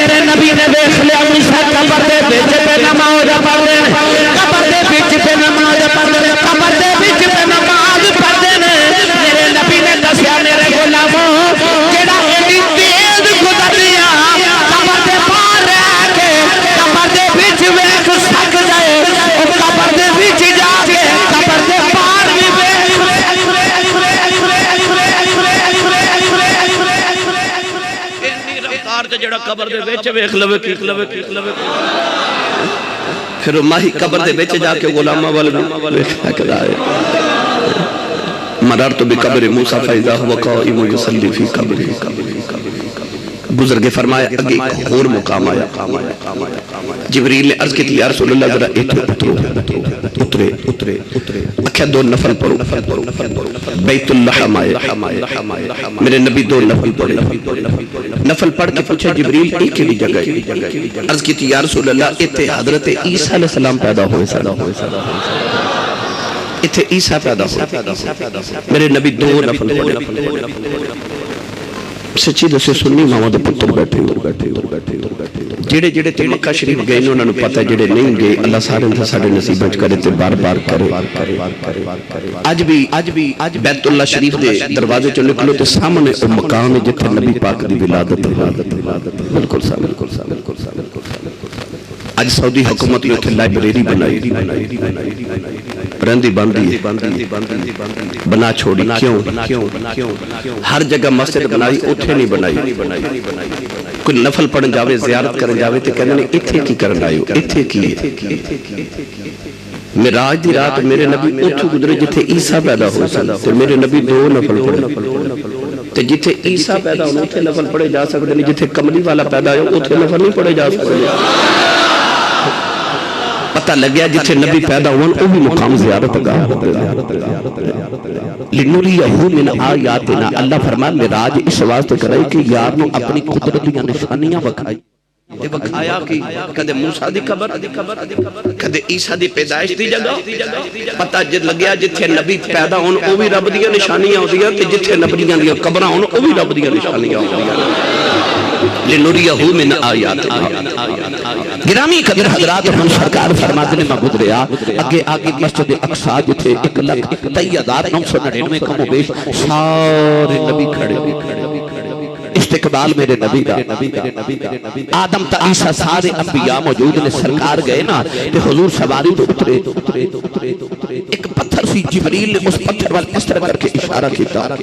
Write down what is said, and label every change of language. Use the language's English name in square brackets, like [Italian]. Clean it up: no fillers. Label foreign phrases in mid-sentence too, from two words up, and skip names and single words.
[Punjabi] میرے نبی نے دیکھ لیا موسیٰ قبر دے بیچ پہ نماز پڑھ دے قبر دے بیچ پہ نماز پڑھ دے قبر دے بیچ پہ نماز پڑھ دے میرے نبی نے دسیا میرے غلاموں جڑا ایڈی تیز گزر لیا قبر دے پار رہ کے قبر دے بیچ ویکھ سک جائے او قبر دے بیچ جا کے قبر دے پار بھی اتنی رفتار تے جڑا قبر دے بیچ ویکھ لوے کی پھر ماہی قبر دے بیچ جا کے غلامہ والے ویکھا کرا ہے [Arabic] مررت بقبر موسیٰ فَإِذَا هُوَ قَائِمٌ يُصَلِّي فِي قَبْرِهِ [Punjabi] گزر کے فرمایا اگے ایک اور مقام آیا جبریل نے عرض کی تھی [Arabic] یا رسول اللہ [Punjabi] ذرا ایتھے اترے اکھیا دو نفل پڑھو بیت اللحم آئے میرے نبی دو نفل پڑھے نفل پڑھ کے پوچھا جبریل ایک ہی جگہ عرض کی تھی [Arabic] یا رسول اللہ [Punjabi] ایتھے حضرت عیسیٰ [Arabic] علیہ السلام [Punjabi] پیدا ہوئے اتھے عیسیٰ پیدا ہوئے میرے نبی دو نفل پڑھے سچی دسے سنی ماما دے پتر بیٹھے جڑے تے مکہ شریف گئے انہوں نے پتہ جڑے نہیں گئے اللہ سارے انتہا ساڑھے نصیبہ کرے تے بار بار کرے آج بھی بیت اللہ شریف دے دروازے چو نکلو تے سامنے او مقام ہے جتھے نبی پاک دی ولادت بالکل سامنے آج سعودی حکومت نے اتھے لائبریری بنائی رندی باندھی بنا چھوڑی کیوں ہر جگہ مسجد بنائی اتھے نہیں بنائی کوئی نفل پڑھن جاوے زیارت کرن جاوے تے کہنے اتھے کی کرن آئیو اتھے کی معراج دی رات میرے نبی اتھو گزرے جتھے عیسیٰ پیدا ہو سن تے میرے نبی 2 نفل پڑھے تے جتھے عیسیٰ پیدا ہونا اتھے نفل پڑھے جا سکتے نہیں، جتھے کملی والا پیدا ہو اتھے نفل نہیں پڑھے جا سکتے۔ پتہ لگ گیا جتھے نبی پیدا ہون او بھی مقام زیارت گاہ [Arabic] لِنُرِيَهُ مِنْ آیاتنا۔ [Punjabi] اللہ فرمائے معراج اس واسطے کرے کہ یار نو اپنی قدرت دی نشانیاں وکھائی تے وکھایا کہ کدے موسیٰ دی قبر کدے عیسیٰ دی پیدائش دی جگہ پتہ جد لگیا جتھے نبی پیدا ہون او بھی رب دی نشانیاں ہوندیاں تے جتھے نبیاں دی قبراں ہون او بھی رب دی نشانیاں ہوندیاں۔ [Arabic] لِنُرِيَهُ مِنْ آیاتنا۔ [Punjabi] گرامی قدر حضرات ہم سرکار فرماتے نے میں گزریا آگے مسجد اقصی جتھے 1,23,999 کم و بیش سارے نبی کھڑے استقبال میرے نبی کا آدم تا عیسیٰ سارے انبیاء موجود نے سرکار گئے نا کہ حضور سواری تو اترے ایک پتھر سی جبریل نے اس پتھر والے اس طرح کر کے اشارہ کیتا